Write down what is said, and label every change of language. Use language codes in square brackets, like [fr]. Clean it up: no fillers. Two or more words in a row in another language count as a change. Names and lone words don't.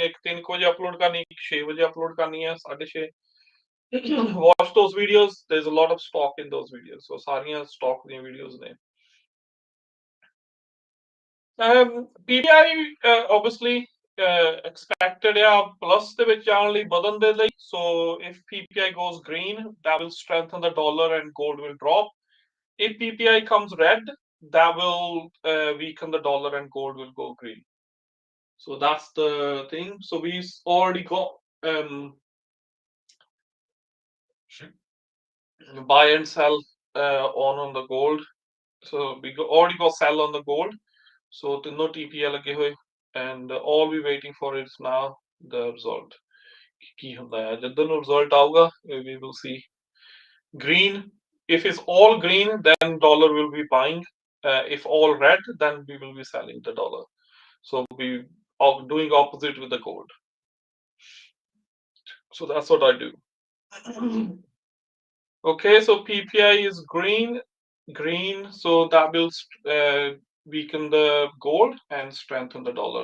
[hi] एक 3 को upload करनी, एक 6 बजे upload करनी है, 6:30. [en] Watch those videos. There's a lot of stock in those videos. [pa] So सारियां stock दी videos ने. [en] PPI obviously expected plus [pa] ਦੇ ਵਿੱਚ ਜਾਣ ਲਈ ਵਧਣ ਦੇ ਲਈ. [en] So if PPI goes green, that will strengthen the dollar and gold will drop. If PPI comes red, that will weaken the dollar and gold will go green. So that's the thing. So we already got buy and sell on the gold. So we already got sell on the gold. So no TPA [pa] ਲੱਗੇ ਹੋਏ, [en] and all we waiting for is now the result. [pa] ਕੀ ਹੁੰਦਾ ਹੈ ਜਦੋਂ ਨੂੰ result ਆਊਗਾ, [en] we will see green. If it's all green, then dollar will be buying. If all red, then we will be selling the dollar. So we are doing opposite with the gold. So that's what I do. Okay, so PPI is green, so that will weaken the gold and strengthen the dollar.